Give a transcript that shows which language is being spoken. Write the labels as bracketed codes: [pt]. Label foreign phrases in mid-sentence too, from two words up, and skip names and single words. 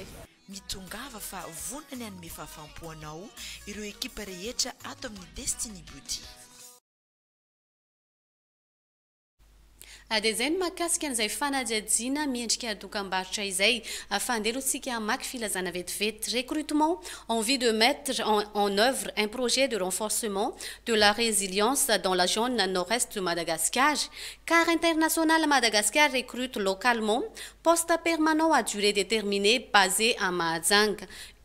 [mg] Mitongava fa vonany anome fahafaham-po anao ireo ekipa rehetra ato amin'ny Destiny Beauty. De zay ny mahakasika an'izay fanadihadiana miendrika dokam-barotra izay afandelontsika hamaky filazana vetivety. [fr] Recrutement en vue de mettre en œuvre un projet de renforcement de la résilience dans la zone nord-est de Madagascar. Car International Madagascar recrute localement poste permanent à durée déterminée basé à Mahajanga.